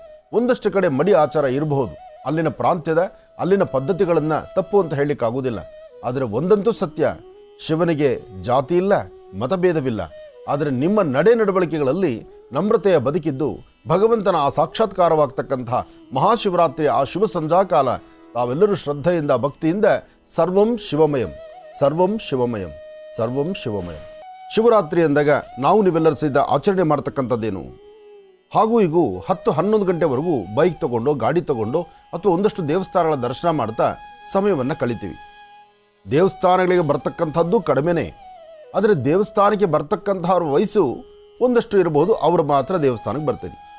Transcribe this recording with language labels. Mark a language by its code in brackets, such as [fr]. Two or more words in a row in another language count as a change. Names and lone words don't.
[kn] ಒಂದಷ್ಟು ಕಡೆ ಮಡಿ ಆಚಾರ ಇರಬಹುದು, ಅಲ್ಲಿನ ಪ್ರಾಂತ್ಯದ ಅಲ್ಲಿನ ಪದ್ಧತಿಗಳನ್ನು ತಪ್ಪು ಅಂತ ಹೇಳಲಿಕ್ಕಾಗುವುದಿಲ್ಲ. ಆದರೆ ಒಂದಂತೂ ಸತ್ಯ, ಶಿವನಿಗೆ ಜಾತಿ ಇಲ್ಲ, ಮತಭೇದವಿಲ್ಲ. ಆದರೆ ನಿಮ್ಮ ನಡೆ ನಡವಳಿಕೆಗಳಲ್ಲಿ ನಮ್ರತೆಯ ಬದುಕಿದ್ದು ಭಗವಂತನ ಆ ಸಾಕ್ಷಾತ್ಕಾರವಾಗ್ತಕ್ಕಂಥ ಮಹಾಶಿವರಾತ್ರಿಯ ಆ ಶುಭ ಸಂಧ್ಯಾಕಾಲ ತಾವೆಲ್ಲರೂ ಶ್ರದ್ಧೆಯಿಂದ ಭಕ್ತಿಯಿಂದ [sa] ಸರ್ವಂ ಶಿವಮಯಂ, ಸರ್ವಂ ಶಿವಮಯಂ, ಸರ್ವಂ ಶಿವಮಯಂ. [kn] ಶಿವರಾತ್ರಿ ಅಂದಾಗ ನಾವು ನೀವೆಲ್ಲರೂ ಸಹಿತ ಆಚರಣೆ ಮಾಡ್ತಕ್ಕಂಥದ್ದೇನು? ಹಾಗೂ ಹೀಗೂ 10-11 ಗಂಟೆವರೆಗೂ ಬೈಕ್ ತಗೊಂಡು, ಗಾಡಿ ತಗೊಂಡು ಅಥವಾ ಒಂದಷ್ಟು ದೇವಸ್ಥಾನಗಳ ದರ್ಶನ ಮಾಡ್ತಾ ಸಮಯವನ್ನು ಕಳಿತೀವಿ. ದೇವಸ್ಥಾನಗಳಿಗೆ ಬರ್ತಕ್ಕಂಥದ್ದು ಕಡಿಮೆನೇ. ಆದರೆ ದೇವಸ್ಥಾನಕ್ಕೆ ಬರ್ತಕ್ಕಂಥವ್ರ ವಯಸ್ಸು ಒಂದಷ್ಟು ಇರಬಹುದು, ಅವರು ಮಾತ್ರ ದೇವಸ್ಥಾನಕ್ಕೆ ಬರ್ತೀನಿ.